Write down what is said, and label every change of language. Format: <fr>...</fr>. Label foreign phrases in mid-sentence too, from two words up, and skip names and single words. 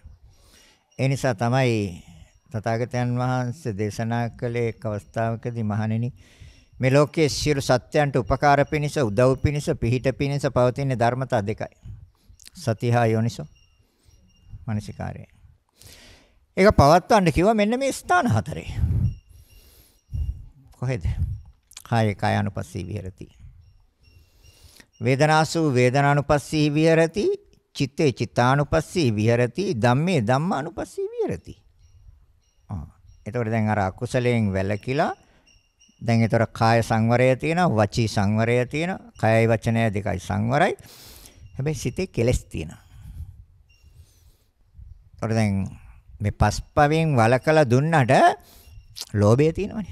<si>ඒ නිසා තමයි තථාගතයන් වහන්සේ දේශනා කළේ එක් අවස්ථාවකදී මහණෙනි මේ ලෝකයේ සියලු සත්‍යයන්ට උපකාර පිණිස, උදව් පිණිස, පිහිට පිණිස පවතින ධර්මතා දෙකයි. සතිය යෝනිසෝ මනසිකාරය. ඒක පවත්වන්න කිව්වා මෙන්න මේ ස්ථාන හතරේ. කොහෙද?</si> <pi>කාය කායानुපස්සී විහෙරති. වේදනාසු වේදනානුපස්සී විහෙරති. චිත්තේ චිත්තානුපස්සී විහෙරති. ධම්මේ ධම්මානුපස්සී විහෙරති.</pi> <si>එතකොට දැන් අර අකුසලයෙන් වැළකීලා දැන් ඒතර කාය සංවරය තියෙනවා, වචී සංවරය තියෙනවා, කයයි වචනය දෙකයි සංවරයි. හැබැයි සිතේ කෙලස් තියෙනවා. ඒතර දැන් මේ පස්පවෙන් වලකලා දුන්නට ලෝභය තියෙනවනේ.</si>